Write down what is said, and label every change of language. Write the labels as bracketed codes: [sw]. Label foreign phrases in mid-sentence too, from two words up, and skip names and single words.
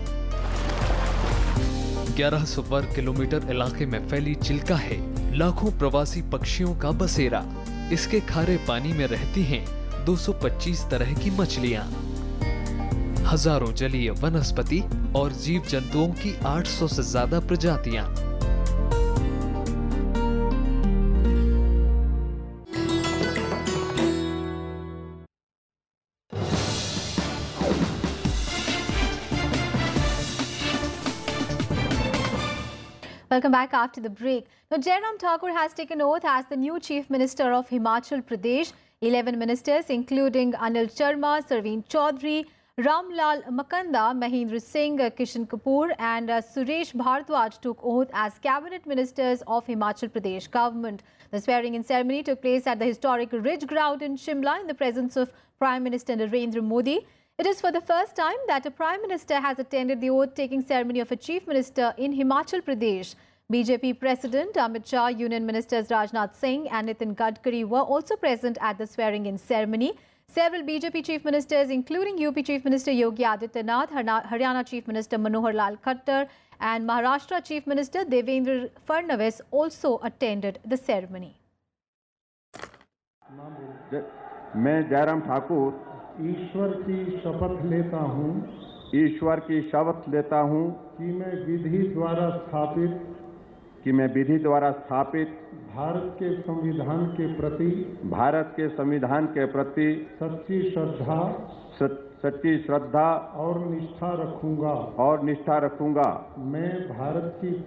[hi] 1100 वर्ग किलोमीटर इलाके में फैली चिल्का है लाखों प्रवासी पक्षियों का बसेरा। इसके खारे पानी में रहती हैं 225 तरह की मछलियां, हजारों जलीय वनस्पति और जीव जंतुओं की 800 से ज्यादा प्रजातियां। [en] Welcome back after the break. Now, Jairam Thakur has taken oath as the new Chief Minister of Himachal Pradesh. 11 ministers, including Anil Sharma, Sarveen Chaudhary, Ramlal Makanda, Mahendra Singh, Kishan Kapoor and Suresh Bhardwaj took oath as cabinet ministers of Himachal Pradesh government. The swearing-in ceremony took place at the historic Ridge Ground in Shimla in the presence of Prime Minister Narendra Modi. It is for the first time that a Prime Minister has attended the oath-taking ceremony of a Chief Minister in Himachal Pradesh. BJP President Amit Shah, Union Ministers Rajnath Singh and Nitin Gadkari were also present at the swearing-in ceremony. Several BJP Chief Ministers, including UP Chief Minister Yogi Adityanath, Haryana Chief Minister Manohar Lal Khattar and Maharashtra Chief Minister Devendra Fadnavis also attended the ceremony. [hi] मैं जयराम ठाकुर ईश्वर की शपथ लेता हूँ कि मैं विधि द्वारा स्थापित भारत के संविधान के प्रति सच्ची श्रद्धा और निष्ठा रखूंगा मैं भारत की